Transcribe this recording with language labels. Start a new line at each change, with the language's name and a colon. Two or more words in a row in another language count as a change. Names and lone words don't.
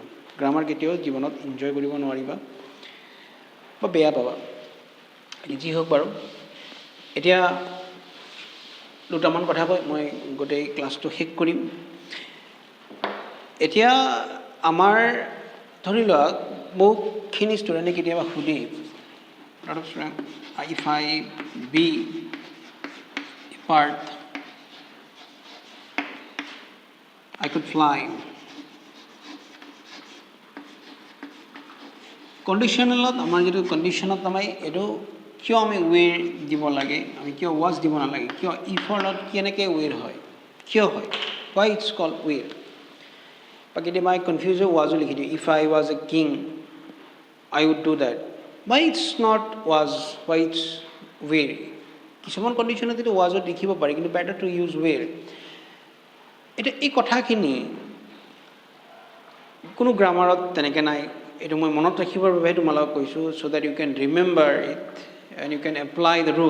Assamese: গ্ৰামাৰ কেতিয়াও জীৱনত এনজয় কৰিব নোৱাৰিবা বা বেয়া পাবা। যি হওক বাৰু, এতিয়া দুটামান কথা কৈ মই গোটেই ক্লাছটো শেষ কৰিম। এতিয়া আমাৰ ধৰি লোৱা বহুখিনি ষ্টুডেণ্টে কেতিয়াবা সুধে,
English: if I be a bird, I could fly.
Assamese: কণ্ডিশ্যনেলত আমাৰ যিটো কণ্ডিশ্যনত আমি এইটো কিয় আমি ৱেৰ দিব লাগে, আমি কিয় ৱাজ দিব নালাগে, কিয় ইফৰ লগত কেনেকৈ ৱেৰ হয়, কিয় হয়,
English: why it's called ৱেৰ।
Assamese: বা কেতিয়াবা
English: I confuse
Assamese: ৱাজো লিখি দিওঁ,
English: if I was a king I would do that, why it's not was, why it's ৱেৰ।
Assamese: কিছুমান কণ্ডিশ্যনত এইটো ৱাজত লিখিব পাৰি, কিন্তু
English: better to use were.
Assamese: এতিয়া এই কথাখিনি কোনো গ্ৰামাৰত তেনেকৈ নাই, এইটো মই মনত ৰাখিবৰ বাবে তোমালোকক কৈছোঁ, চ'
English: that you can remember it and you can apply the rule.